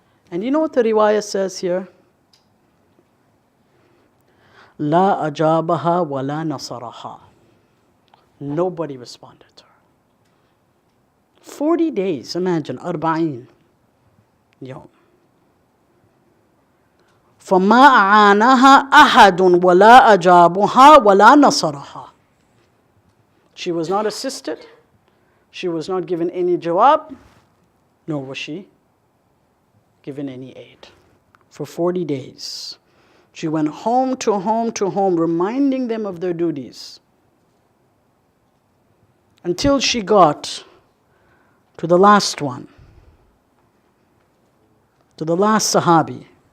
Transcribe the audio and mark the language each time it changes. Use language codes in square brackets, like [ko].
[en] And you know what the riwayah says here? [ar] لا أجابها ولا نصرها. [en] Nobody responded to her. 40 days, imagine, 40 يوم. [ar] فما أعانها أحد ولا أجابها ولا نصرها. [en] She was not assisted, she was not given any jawab, nor was she given any aid. For 40 days. She went home to home to home, reminding them of their duties, until she got to the last one, to the last Sahabi.